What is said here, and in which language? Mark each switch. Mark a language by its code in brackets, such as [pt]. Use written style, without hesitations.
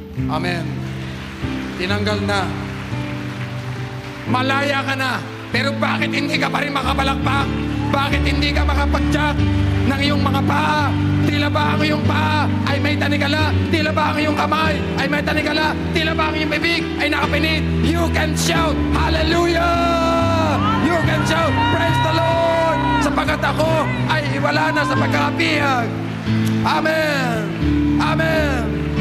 [tl] Amen. Tinanggal na. Malaya ka na. Pero bakit hindi ka pa rin makapalakpak? Bakit hindi ka makapagtsak ng iyong mga paa? Tila ba ang iyong paa ay may tanikala? Tila ba ang iyong kamay ay may tanikala? Tila ba ang iyong bibig ay nakapinit? [en] You can shout, Hallelujah! You can shout, Praise the Lord! [tl] Sapagkat ako ay wala na sa pagkakabihag. Amen! Amen!